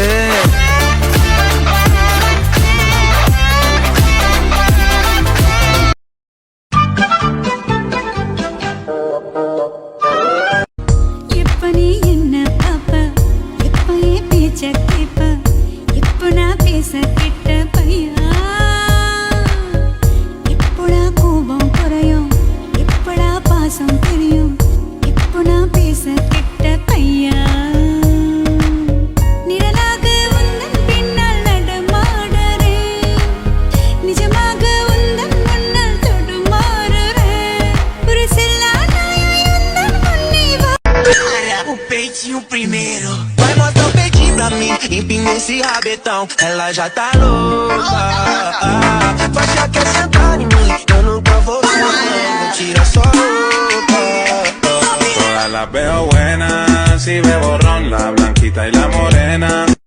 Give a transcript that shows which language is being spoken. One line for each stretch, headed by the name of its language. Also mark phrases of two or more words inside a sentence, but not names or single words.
Tamil: இப்ப நீ என்ன பாப்ப, இப்ப என் பேச்ச கேப்ப, இப்ப நான் பேச கிட்ட பையா, இப்படா கோபம் குறையும், இப்படா பாசம் தெரியும், இப்ப நான் பேச கிட்ட பையா. நிழலாக உந்தன் பின்னால் நடமாடுறேன், நிஜமாக உந்தன் முன்னால் தடுமாறுறேன், ஒரு செல்லா நாயாய் உந்தன் முன்னே வா.
Portuguese: O peitinho primeiro. Vai mostrar o peitinho pra mim. Empina esse rabetão. Ela já tá louca. Vai já quer sentar em mim. Eu nunca vou não tira só roupa.
Spanish: Todas las veo buenas, si bebo ron, la blanquita y la morena.